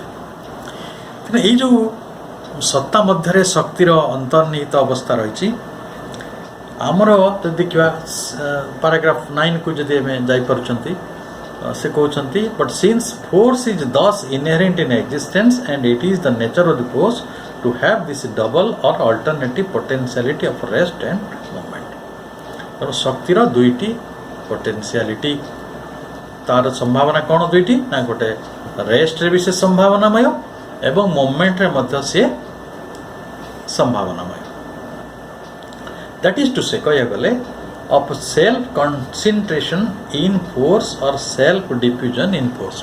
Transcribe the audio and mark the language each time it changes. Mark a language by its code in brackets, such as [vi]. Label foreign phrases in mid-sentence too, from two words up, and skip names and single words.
[or] ତେଣୁ ଏଇ ଯେଉଁ ସତ୍ତା ମଧ୍ୟରେ ଶକ୍ତିର ଅନ୍ତର୍ନିହିତ ଅବସ୍ଥା ରହିଛି, ଆମର ଯଦି ଦେଖିବା ପାରାଗ୍ରାଫ 9କୁ ଯଦି ଆମେ ଯାଇପାରୁଛନ୍ତି, ସେ କହୁଛନ୍ତି [en] But since force is thus inherent in existence and it is the nature of the force to have this double or alternative potentiality of rest and movement। [or] ତେଣୁ ଶକ୍ତିର ଦୁଇଟି ପୋଟେନ୍ସିଆଲିଟି, ତାର ସମ୍ଭାବନା କ'ଣ ଦୁଇଟି ନା ଗୋଟେ ରେଷ୍ଟରେ ବି ସେ ସମ୍ଭାବନାମୟ ଏବଂ ମୁଭମେଣ୍ଟରେ ମଧ୍ୟ ସେ ସମ୍ଭାବନାମୟ। [en] That is to say [or] କହିବାକୁ ଗଲେ [en] of self concentration in force or self diffusion in force.